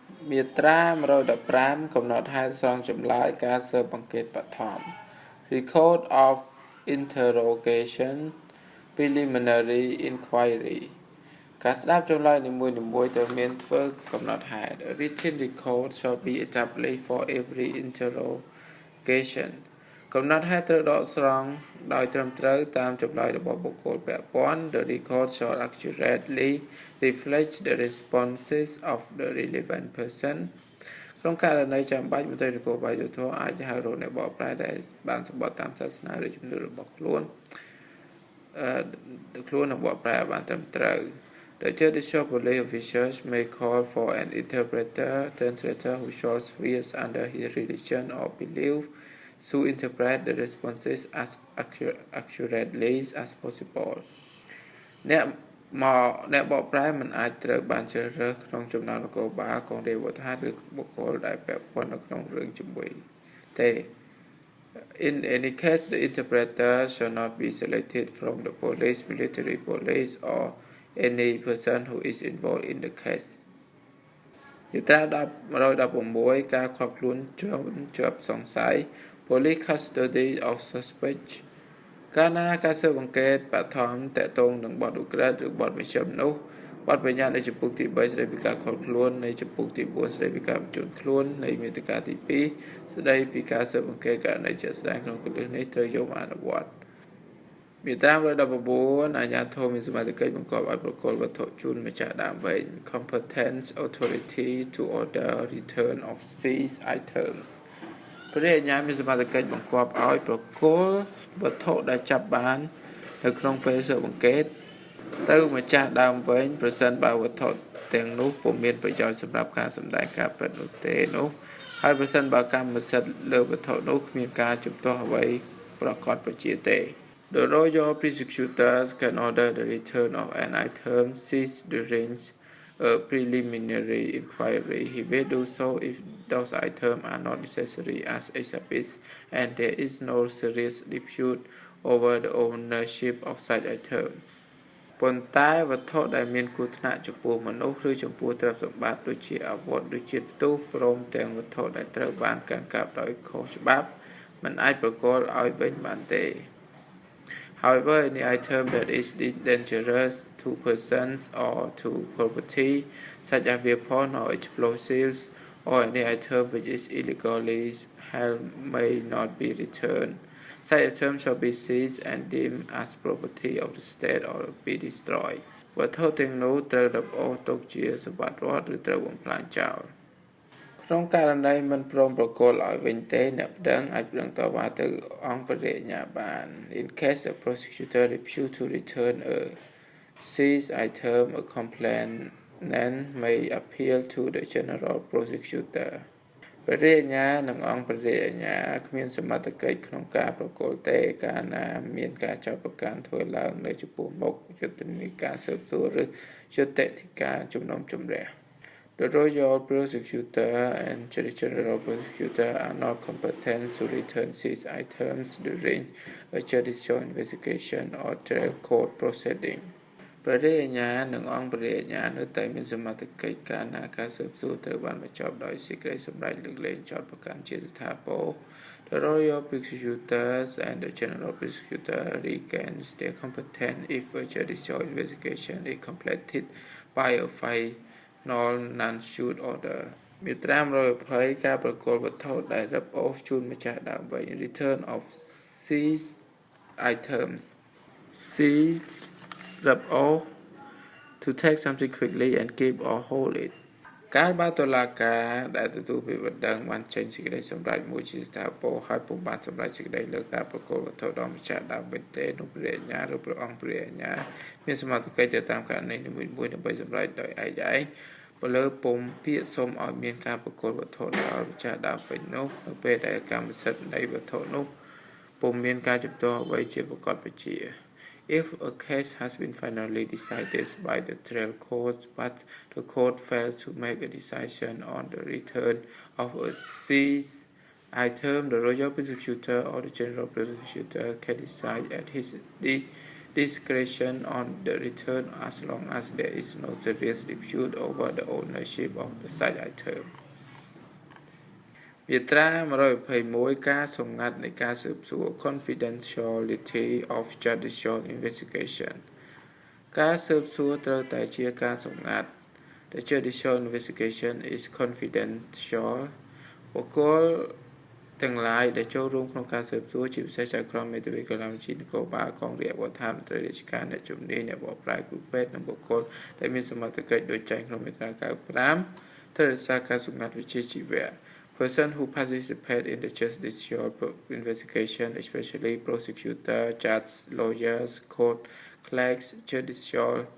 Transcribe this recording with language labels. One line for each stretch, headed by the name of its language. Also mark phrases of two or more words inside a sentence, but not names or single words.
Khmer: មាត្រា115កំណត់ហេតុស្រង់ចម្លើយការស៊ើបអង្កេតបឋម
English: Record of Interrogation Preliminary Inquiry
Khmer: ការស្ដាប់ចម្លើយនីមួយៗត្រូវមានធ្វើកំណត់ហេតុ
English: A written record shall be established for every interrogation
Khmer: កំណត់ហេតុត្រូវដកស្រង់ដោយត្រឹមត្រូវតាមចម្លើយរបស់បុគ្គលពាក់ព័ន្ធ
English: The record shall accurately reflect the responses of the relevant person
Khmer: ក្នុងករណីចាំបាច់មន្ត្រីនគរបាលយុត្តិធម៌អាចហៅរកអ្នកបកប្រែដែលបានសម្បត្តិតាមសាសនាឬជំនឿរបស់ខ្លួន នឹងបកប្រែឲ្យបានត្រឹមត្រូវ
English: The judicial police officials may call for an interpreter, translator who shows fears under his religion or belief to interpret the responses as accurately as possible.
Khmer: អ្នកបកប្រែមិនអាចត្រូវបានជ្រើសរើសក្នុងចំណោមនគរបាលកងរាជអាវុធហត្ថឬបុគ្គលដែលពាក់ព័ន្ធនៅក្នុងរឿងជាមួយទេ
English: In any case, the interpreter shall not be selected from the police, military police, or any person who is involved in the case.
Khmer: យុត្រា116ការខកខ្លួនជាប់សង្ស័យ
English: Police custody of suspect
Khmer: កាលណាការស៊ើបអង្កេតបឋមតាក់ទងនឹងបទឧក្រិដ្ឋឬបទមជ្ឈិមនោះបទបញ្ញត្តិនៃចំពុកទី3ស្តីពីការខកខ្លួន នៃចំពុកទី4ស្តីពីការបញ្ជូនខ្លួននៃមាតិកាទី2ស្តីពីការស៊ើបអង្កេតករណីជាក់ស្ដែងក្នុងគន្លឹះនេះត្រូវយកមកអនុវត្តមាត្រា 119អាជ្ញាធរមានសមត្ថកិច្ចបង្គាប់ឲ្យប្រគល់វត្ថុជូនម្ចាស់ដើមវិញ
English: Competent authority to order return of seized items
Khmer: ព្រះរាជអាជ្ញា មានសមត្ថកិច្ចបង្គាប់ឲ្យប្រគល់វត្ថុដែលចាប់បាននៅក្នុងពេលស៊ើបអង្កេតទៅម្ចាស់ដើមវិញប្រសិនបើវត្ថុទាំងនោះពុំមានប្រយោជន៍សម្រាប់ការសម្ដែងការពិតនោះទេនោះហើយប្រសិនបើកម្មសិទ្ធិលើវត្ថុនោះគ្មានការជំទាស់អ្វីប្រកបប្រជាទេ
English: The royal prosecutors can order the return of an item seized during a preliminary inquiry. He will do so if those items are not necessary as exhibits and there is no serious dispute over the ownership of such item.
Khmer: ប៉ុន្តែវត្ថុដែលមានគ្រោះថ្នាក់ចំពោះមនុស្សឬចំពោះទ្រព្យសម្បត្តិដូចជាអាវុធឬជាផ្ទុះព្រមទាំងវត្ថុដែលត្រូវបានកាន់កាប់ដោយខុសច្បាប់មិនអាចប្រគល់ឲ្យវិញបានទេ
English: However, any item that is dangerous to persons or to property, such as weapons or explosives, or any item which is illegally held may not be returned. Such items shall be seized and deemed as property of the state or be destroyed.
Khmer: វត្ថុទាំងនោះត្រូវរឹបអូសទុកជាសម្បត្តិរដ្ឋឬត្រូវបំផ្លាញចោល ក្នុងករណីមិនព្រមប្រគល់ឲ្យវិញទេអ្នកប្តឹងអាចប្តឹងតវ៉ាទៅអង្គព្រះរាជអាជ្ញាបាន
English: In case the prosecutor refuse to return a seized item, a complainant may appeal to the general prosecutor.
Khmer: ព្រះរាជអាជ្ញានិងអង្គព្រះរាជអាជ្ញាគ្មានសមត្ថកិច្ចក្នុងការប្រគល់ទេកាលណាមានការចោទប្រកាន់ធ្វើឡើងនៅចំពោះមុខយុទ្ធនាការស៊ើបសួរឬយុត្តិធិការជំនុំជម្រះ
English: The royal prosecutor and the general prosecutor are not competent to return seized items during a judicial investigation or trial court proceeding.
Khmer: ព្រះរាជអាជ្ញានិងអង្គព្រះរាជអាជ្ញានៅតែមានសមត្ថកិច្ចកាលណាការស៊ើបសួរត្រូវបានបញ្ចប់ដោយសេចក្តីសម្រេចលើកលែងចោទប្រកាន់ជាស្ថាពរ
English: The royal prosecutors and the general prosecutor regains their competence if a judicial investigation is completed by a final non-suit order
Khmer: មាត្រា120ការប្រគល់វត្ថុដែលរឹបអូសជូនម្ចាស់ដើមវិញ
English: Return of seized items
Khmer: seized រឹបអូស
English: to take something quickly and keep or hold it
Khmer: កាលបើតុលាការដែលទទួលពីបណ្ដឹងបានចេញសេចក្តីសម្រេចមួយជាស្ថាពរហើយពុំបានសម្រេចសេចក្តីលើការប្រគល់ វត្ថុដល់ម្ចាស់ដើមវិញទេនោះព្រះអាជ្ញាឬព្រះអង្គព្រះអាជ្ញាមានសមត្ថកិច្ចទៅតាមករណីនីមួយៗដើម្បីសម្រេចដោយឯកឯងបើលើពុំពាក្យសុំឲ្យមានការប្រគល់វត្ថុដល់ម្ចាស់ដើមវិញនោះនៅពេលដែលកម្មសិទ្ធិនៃវត្ថុនោះពុំមានការជំទាស់អ្វីជាប្រកបប្រជា
English: If a case has been finally decided by the trial court but the court failed to make a decision on the return of a seized item, the royal prosecutor or the general prosecutor can decide at his discretion on the return as long as there is no serious dispute over the ownership of the such item
Khmer: មាត្រា121ការសម្ងាត់នៃការស៊ើបសួរ
English: confidentiality of judicial investigation
Khmer: ការស៊ើបសួរត្រូវតែជាការសម្ងាត់
English: The judicial investigation is confidential
Khmer: បុគ្គល ទាំងឡាយដែលចូលរួមក្នុងការស៊ើបសួរជាពិសេសចៅក្រមមេធាវីកណ្ដាលបញ្ជីនគរបាលកងរាជអាវុធហត្ថមន្ត្រីរាជការអ្នកជំនាញអ្នកបកប្រែគ្រូពេទ្យនិងបុគ្គលដែលមានសមត្ថកិច្ចដូចចែងក្នុងមាត្រា95ត្រូវរក្សាការសម្ងាត់វិជ្ជាជីវៈ
English: Person who participate in the judicial investigation, especially prosecutor, judge, lawyers, court clerks, judicial